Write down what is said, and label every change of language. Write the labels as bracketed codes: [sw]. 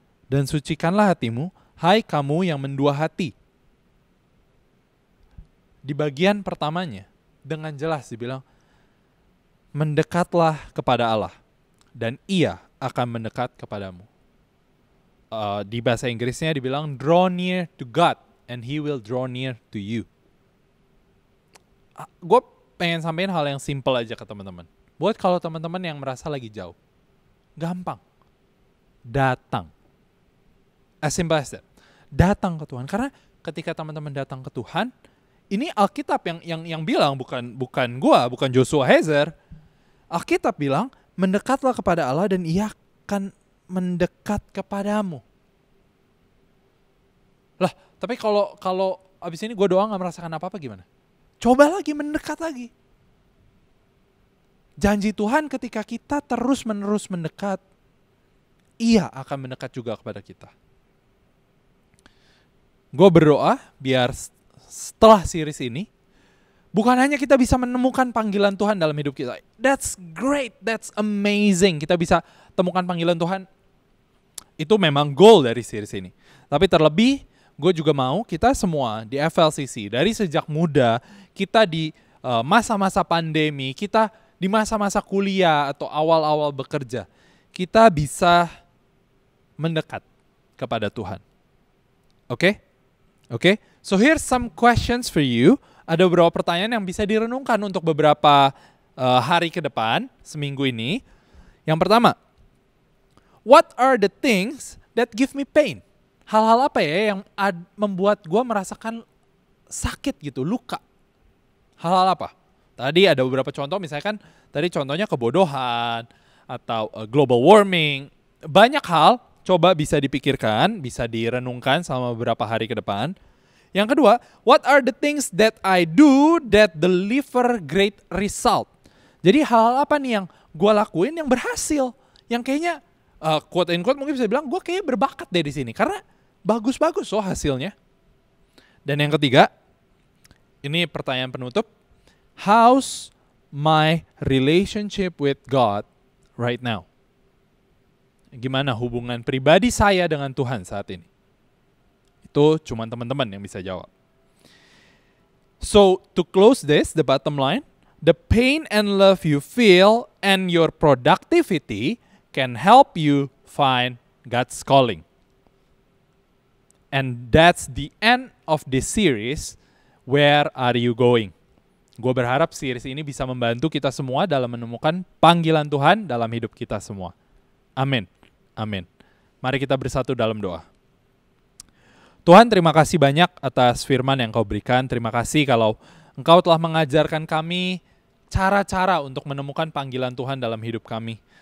[id] Dan sucikanlah hatimu, hai kamu yang mendua hati. Di bagian pertamanya, dengan jelas dibilang, mendekatlah kepada Allah, dan Ia akan mendekat kepadamu. di bahasa Inggrisnya dibilang [en] draw near to God and He will draw near to you. [id] Gue pengen sampein hal yang simple aja ke teman-teman. Buat kalau teman-teman yang merasa lagi jauh, gampang, datang. [en] As simple as that. [id] Datang ke Tuhan. Karena ketika teman-teman datang ke Tuhan, ini Alkitab yang bilang, bukan gua, bukan Joshua Hezer. Alkitab bilang, mendekatlah kepada Allah dan Ia akan mendekat kepadamu. Lah, tapi kalau abis ini gue doa gak merasakan apa-apa gimana? Coba lagi mendekat lagi. Janji Tuhan ketika kita terus-menerus mendekat, Ia akan mendekat juga kepada kita. Gue berdoa biar setelah series ini, bukan hanya kita bisa menemukan panggilan Tuhan dalam hidup kita. [en] That's great, that's amazing. [id] Kita bisa temukan panggilan Tuhan. Itu memang goal dari series ini. Tapi terlebih, gue juga mau kita semua di FLCC, dari sejak muda, kita di masa-masa pandemi, kita di masa-masa kuliah atau awal-awal bekerja, kita bisa mendekat kepada Tuhan. Oke? [en] So here's some questions for you. [id] Ada beberapa pertanyaan yang bisa direnungkan untuk beberapa hari ke depan, seminggu ini. Yang pertama, [en] what are the things that give me pain? [id] Hal-hal apa ya yang membuat gue merasakan sakit gitu, luka? Hal-hal apa? Tadi ada beberapa contoh, misalkan tadi contohnya kebodohan atau global warming. Banyak hal, coba bisa dipikirkan, bisa direnungkan selama beberapa hari ke depan. Yang kedua, [en] what are the things that I do that deliver great result? [id] Jadi hal-hal apa nih yang gue lakuin yang berhasil? Yang kayaknya, [en] quote and quote [id] mungkin bisa bilang, gue kayaknya berbakat deh di sini. Karena bagus-bagus loh hasilnya. Dan yang ketiga, ini pertanyaan penutup. [en] How's my relationship with God right now? [id] Gimana hubungan pribadi saya dengan Tuhan saat ini? Itu cuma teman-teman yang bisa jawab. [en] So, to close this, the bottom line, the pain and love you feel and your productivity can help you find God's calling. And that's the end of this series, Where Are You Going? [id] Gue berharap series ini bisa membantu kita semua dalam menemukan panggilan Tuhan dalam hidup kita semua. Amin. Amin. Mari kita bersatu dalam doa. Tuhan, terima kasih banyak atas firman yang Kau berikan. Terima kasih kalau Engkau telah mengajarkan kami cara-cara untuk menemukan panggilan Tuhan dalam hidup kami.